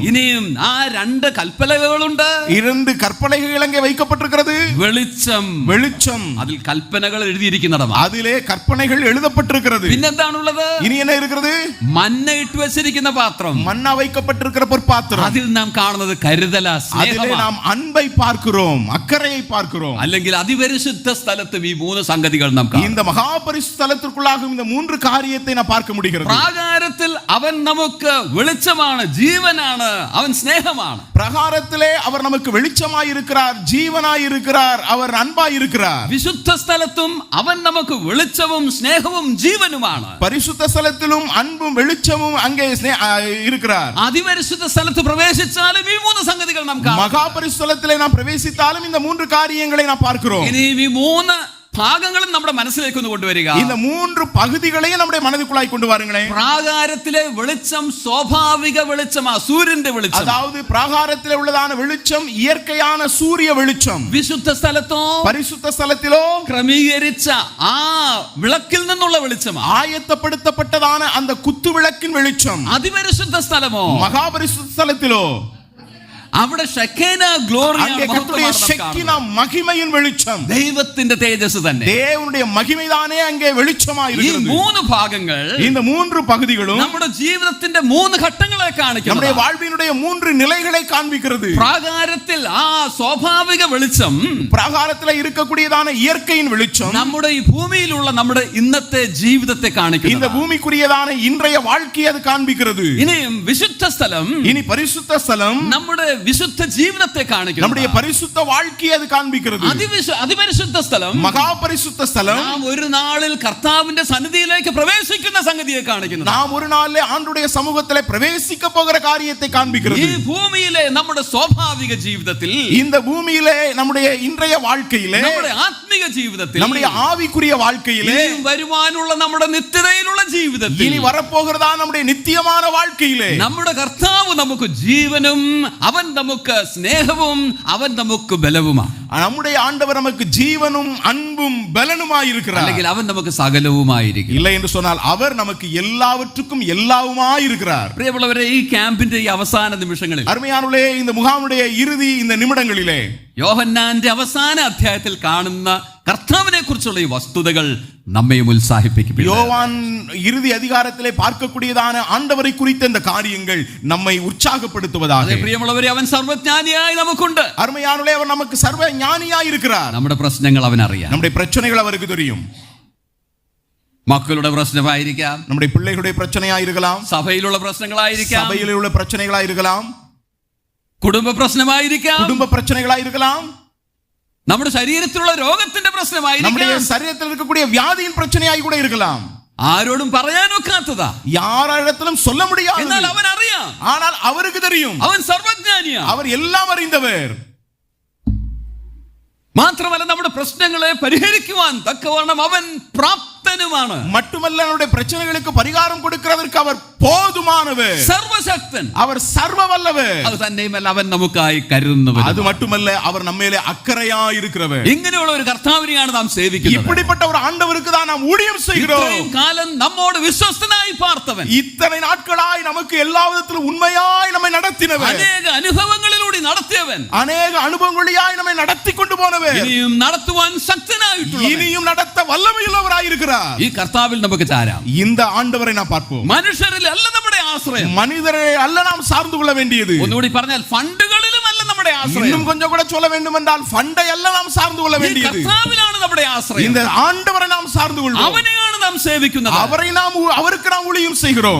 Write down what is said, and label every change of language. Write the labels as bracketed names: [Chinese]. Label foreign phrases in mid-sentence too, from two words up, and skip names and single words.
[Malayalam] ഇനിയും ആ രണ്ട് കൽപ്പനകളുണ്ട്, [Tamil] இரண்டு கற்பனைகள் அங்கே வைக்கப்பட்டிருக்கிறது. [Malayalam] വെളിച്ചം, [Tamil] வெளிச்சம், [Malayalam] അതിൽ കൽപ്പനകൾ എഴുതിയിരിക്കുന്നതാണ്. [Tamil] அதிலே கற்பனைகள் எழுதப்பட்டிருக்கிறது. [Malayalam] പിന്നെന്താണുള്ളത്? [Tamil] இனி என்ன இருக்கிறது? [Malayalam] മന്ന ഇട്ട് വെച്ചിരിക്കുന്ന പാത്രം, [Tamil] மன்னா வைக்கப்பட்டிருக்கிற பொற்பாத்திரம். [Malayalam] അതിൽ നാം കാണുന്നത് കരുതല, [Tamil] அதிலே நாம் அன்பை பார்க்கிறோம், அக்கறையை பார்க்கிறோம். [Malayalam] അല്ലെങ്കിൽ അതിപരിശുദ്ധ സ്ഥലത്തും ഈ മൂന്ന് സംഗതികൾ നാം കാണും. [Tamil] இந்த மகா பரிசுத்த ஸ்தலத்திற்குள்ளாகும் இந்த மூன்று காரியத்தை நான் பார்க்க முடிகிறது. [Malayalam] പ്രാകാരത്തിൽ അവൻ നമുക്ക് വെളിച്ചമാണ്, ജീവനാണ്, അവൻ സ്നേഹമാണ്. [Tamil] பிரகாரத்திலே அவர் நமக்கு வெளிச்சமாய் இருக்கிறார், ஜீவனாய் இருக்கிறார், அவர் அன்பாய் இருக்கிறார். [Malayalam] വിശുദ്ധ സ്ഥലത്തും അവൻ നമുക്ക് വെളിച്ചവും സ്നേഹവും ജീവനുമാണ്. [Tamil] பரிசுத்த ஸ்தலத்திலும் அன்பும் வெளிச்சமும் அங்கே இருக்கிறார். [Malayalam] അതിപരിശുദ്ധ സ്ഥലത്ത് പ്രവേശിച്ചാലും ഈ മൂന്ന് സംഗതികൾ നാം കാണും. [Tamil] மகா பரிசுத்தலத்திலே நாம் பிரவேசித்தாலும் இந்த மூன்று காரியங்களை நாம் பார்க்கிறோம். [Malayalam] ഇനി ഈ മൂന്ന് ഭാഗങ്ങളും നമ്മുടെ മനസ്സിലേക്ക് ഒന്ന് കൊണ്ടുവരിക. [Tamil] இந்த மூன்று பகுதிகளையும் நம்முடைய மனதுக்குள்ளாய் கொண்டு வாருங்களேன். [Malayalam] പ്രാകാരത്തിലെ വെളിച്ചം സ്വാഭാവിക വെളിച്ചമാ, സൂര്യന്റെ വെളിച്ചം. [Tamil] அதாவது பிராகாரத்திலே உள்ளதான வெளிச்சம் இயற்கையான சூரிய வெளிச்சம். [Malayalam] വിശുദ്ധ സ്ഥലത്തോ, [Tamil] பரிசுத்த ஸ்தலத்திலோ [Malayalam] ക്രമീകരിച്ച ആ വിളക്കിൽ നിന്നുള്ള വെളിച്ചമാ, [Tamil] ஆயத்தப்படுத்தப்பட்டதான அந்த குத்து விளக்கின் வெளிச்சம். [Malayalam] അതിപരിശുദ്ധ സ്ഥലമോ, [Tamil] மகா பரிசுத்த ஸ்தலத்திலோ [Malayalam] അവിടെ ഷെക്കേന ഗ്ലോറിയാണ്, [Tamil] கர்த்தருடைய ஷெக்கினா மகிமையின் வெளிச்சம், [Malayalam] ദൈവത്തിന്റെ തേജസ് തന്നെ. [Tamil] தேவனுடைய மகிமைதானே அங்கே வெளிச்சமாய் [Malayalam] ഈ [Tamil] இருக்கிறது. [Malayalam] മൂന്ന് ഭാഗങ്ങൾ [Tamil] இந்த மூன்று பகுதிகளும் [Malayalam] നമ്മുടെ ജീവിതത്തിന്റെ മൂന്ന് ഘട്ടങ്ങളെ കാണിക്കുന്നു. [Tamil] நம்முடைய வாழ்வினுடைய மூன்று நிலைகளை காண்பிக்கிறது. [Malayalam] പ്രാകാരത്തിൽ ആ സ്വാഭാവിക വെളിച്ചം, [Tamil] பிராகாரத்திலே இருக்கக்கூடியதான இயற்கையின் வெளிச்சம் [Malayalam] നമ്മുടെ ഈ ഭൂമിയിലുള്ള നമ്മുടെ ഇന്നത്തെ ജീവിതത്തെ [Tamil] இந்த [Malayalam] കാണിക്കുന്നു. [Tamil] பூமிக்குரியதான இன்றைய வாழ்க்கையை அது காண்பிக்கிறது. [Malayalam] ഇനിയും വിശുദ്ധ സ്ഥലം [Tamil] இனி பரிசுத்த ஸ்தலம் [Malayalam] നമ്മുടെ വിശുദ്ധ ജീവിതത്തെ കാണിക്കുന്നു. [Tamil] நம்முடைய பரிசுத்த வாழ்க்கையை அது காண்பிக்கிறது. [Malayalam] അതിപരിശുദ്ധ സ്ഥലം, [Tamil] மகா பரிசுத்த ஸ்தலம் [Malayalam] നാം ഒരു നാളിൽ കർത്താവിന്റെ സന്നിധിയിലേക്ക് പ്രവേശിക്കുന്ന സംഗതിയെ കാണിക്കുന്നു. [Tamil] நாம் ஒரு நாளிலே ஆண்டுடைய சமூகத்திலே பிரவேசிக்க போகிற காரியத்தை [Malayalam] ഈ [Tamil] காண்பிக்கிறது. [Malayalam] ഭൂമിയിലെ നമ്മുടെ സ്വാഭാവിക ജീവിതത്തിൽ, [Tamil] இந்த பூமியிலே நம்முடைய இன்றைய வாழ்க்கையிலே, [Malayalam] നമ്മുടെ ആത്മീക ജീവിതത്തിൽ, [Tamil] நம்முடைய ஆவிக்குரிய வாழ்க்கையிலே, [Malayalam] ഇനിയും വരുവാനുള്ള നമ്മുടെ നിത്യതയിലുള്ള ജീവിതത്തിൽ, [Tamil] இனி வரப்போகிறதா நம்முடைய நித்தியமான வாழ்க்கையிலே [Malayalam] നമ്മുടെ കർത്താവ് നമുക്ക് ജീവനും അവൻ നമുക്ക് സ്നേഹവും അവൻ നമുക്ക് ബലവുമാണ്. [Tamil] நம்முடைய ஆண்டவர் நமக்கு ஜீவனும் அன்பும் பலனுமாய் இருக்கிறார். [Malayalam] അല്ലെങ്കിൽ അവൻ നമുക്ക് സകലവുമായിരിക്കും. [Tamil] இல்லை என்று சொன்னால் அவர் நமக்கு எல்லாவற்றுக்கும் எல்லாவுமாய் இருக்கிறார். [Malayalam] പ്രിയമുള്ളവരെ, ഈ ക്യാമ്പിന്റെ ഈ അവസാന നിമിഷങ്ങളിൽ, [Tamil] அருமையானவர்களே, இந்த முகாமுடைய இறுதி இந்த நிமிடங்களிலே [Malayalam] യോഹന്നാന്റെ അവസാന അധ്യായത്തിൽ കാണുന്ന കർത്താവിനെ കുറിച്ചുള്ള ഈ വസ്തുതകൾ നമ്മയും ഉത്സാഹിപ്പിക്കും. [Tamil] யோவான் இறுதி அதிகாரத்திலே பார்க்கக்கூடியதான ஆண்டவரை குறித்த இந்த காரியங்கள் நம்மை உற்சாகப்படுத்துவதாக. [Malayalam] അതെ പ്രിയമുള്ളവരെ, അവൻ സർവജ്ഞാനിയായി നമുക്കുണ്ട്. [Tamil] அருமையானவர்களே, அவர் நமக்கு சர்வ ஞானியாய் இருக்கிறார். [Malayalam] നമ്മുടെ പ്രശ്നങ്ങൾ അവൻ അറിയാം. [Tamil] நம்முடைய பிரச்சனைகள் அவருக்கு தெரியும். [Malayalam] മക്കളുടെ പ്രശ്നമായിരിക്കാം, [Tamil] நம்முடைய பிள்ளைகளுடைய பிரச்சனையாய் இருக்கலாம், [Malayalam] സഭയിലുള്ള പ്രശ്നങ്ങളായിരിക്കാം, [Tamil] சபையிலே உள்ள பிரச்சனைகளாய் இருக்கலாம், [Malayalam] കുടുംബ പ്രശ്നമായിരിക്കാം, [Tamil] குடும்ப பிரச்சனைகளாய் இருக்கலாம், [Malayalam] നമ്മുടെ ശരീരത്തിലുള്ള രോഗത്തിന്റെ [Tamil] நம்முடைய [Malayalam] പ്രശ്നമായിരിക്കാം, [Tamil] சரீரத்தில் இருக்கக்கூடிய வியாதியின் பிரச்சனையாய் கூட இருக்கலாம். [Malayalam] ആരോടും പറയാനൊക്കാത്തതാ, [Tamil] யாரிடத்திலும் சொல்ல முடியாது. [Malayalam] എന്നാൽ അവൻ അറിയാം. [Tamil] ஆனால் அவருக்கு தெரியும். [Malayalam] അവൻ സർവജ്ഞാനിയാ. [Tamil] அவர் எல்லாம் அறிந்தவர். [Malayalam] മാത്രമല്ല, നമ്മുടെ പ്രശ്നങ്ങളെ പരിഹരിക്കുവാൻ തക്കവണ്ണം അവൻ പ്രാപ്തനുമാണ്. [Tamil] மட்டுமல்ல, நம்முடைய பிரச்சனைகளுக்கு பரிகாரம் கொடுக்கிறதற்கு அவர் போதுமானவர், [Malayalam] സർവശക്തൻ. [Tamil] அவர் சர்வ வல்லவர். [Malayalam] അത് തന്നെയുമല്ല, അവൻ നമുക്കായി കരുതുന്നവൻ. [Tamil] அது மட்டுமல்ல, அவர் நம்மேலே அக்கறையாய் இருக்கிறவர். [Malayalam] ഇങ്ങനെയുള്ള ഒരു കർത്താവിനെയാണ് നാം സേവിക്കുന്നത്. [Tamil] இப்படிப்பட்ட ஒரு ஆண்டவருக்கு தான் நாம் ஊழியம் செய்கிறோம். [Malayalam] ഇത്രയും കാലം നമ്മോട് വിശ്വസ്തനായി പാർത്തവൻ, [Tamil] இத்தனை நாட்களாய் நமக்கு எல்லா விதத்திலும் உண்மையாய் நம்மை நடத்தினவர், [Malayalam] അനേക അനുഭവങ്ങളിലൂടെ നടത്തിയവൻ, [Tamil] அநேக அனுபவங்களாய் நம்மை நடத்தி கொண்டு போனவர், [Malayalam] ഇനിയും നടത്തുവാൻ ശക്തനായിട്ടുള്ളവൻ, [Tamil] இனியும் நடத்த வல்லமையுள்ளவராய் இருக்கிறார். [Malayalam] ഈ കർത്താവിൽ നമുക്ക് ചാരാം. [Tamil] இந்த ஆண்டவரை நாம் பார்ப்போம். [Malayalam] മനുഷ്യരിൽ അല്ല നമ്മുടെ ആശ്രയം. [Tamil] மனிதரை அல்ல நாம் சார்ந்து கொள்ள வேண்டியது. [Malayalam] ഒന്നുകൂടി പറഞ്ഞാൽ, ഫണ്ടുകളിലും അല്ല നമ്മുടെ ആശ്രയം. [Tamil] இன்னும் கொஞ்சம் கூட சொல்ல வேண்டும் என்றால் ஃபண்டை அல்ல நாம் சார்ந்து கொள்ள [Malayalam] ഈ [Tamil] வேண்டியது. [Malayalam] കർത്താവിലാണ് നമ്മുടെ ആശ്രയം. [Tamil] இந்த ஆண்டவரை நாம் சார்ந்து கொள்வோம். [Malayalam] അവനെയാണ് നാം സേവിക്കുന്നത്. [Tamil] அவருக்கு நாம் ஊழியம் செய்கிறோம்.